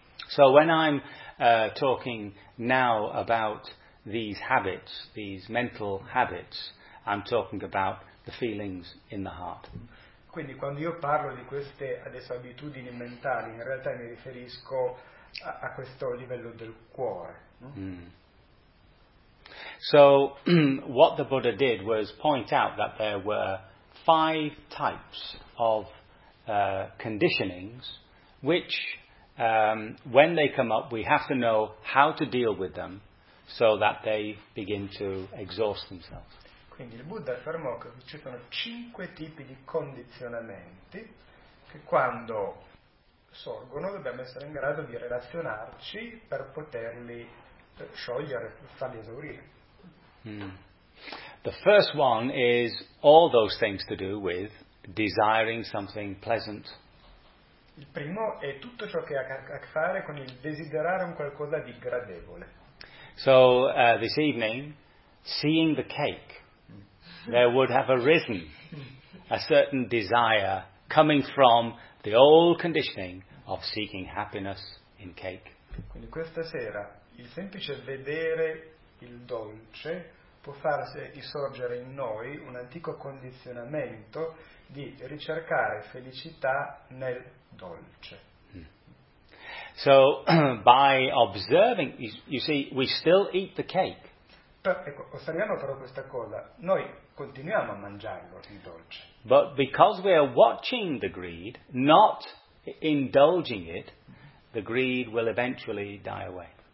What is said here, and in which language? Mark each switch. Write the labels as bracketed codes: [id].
[en] So when I'm talking now about these habits, these mental habits, I'm talking about the feelings in the heart. [it] Quindi quando io parlo di queste adesso abitudini mentali, in realtà mi riferisco a questo livello del cuore. [en] So what the Buddha did was point out that there were five types of conditionings which when they come up we have to know how to deal with them so that they begin to exhaust themselves. [it] Quindi il Buddha affermò che ci sono cinque tipi di condizionamenti che quando sorgono, dobbiamo essere in grado di relazionarci per poterli sciogliere, farli esaurire. [en] The first one is all those things to do with desiring something pleasant. [it] Il primo è tutto ciò che ha a che fare con il desiderare un qualcosa di gradevole. [en] So, this evening, seeing the cake, there would have arisen a certain desire coming from the old conditioning of seeking happiness in cake. [it] Quindi questa sera il semplice vedere il dolce può far sorgere in noi un antico condizionamento di ricercare felicità nel dolce. [en] So by observing, you see, we still eat the cake. [it] Ecco, osserviamo però questa cosa. Noi continuiamo a mangiarlo il dolce. [en] But because we are watching the greed, not indulging it, the greed will eventually die away.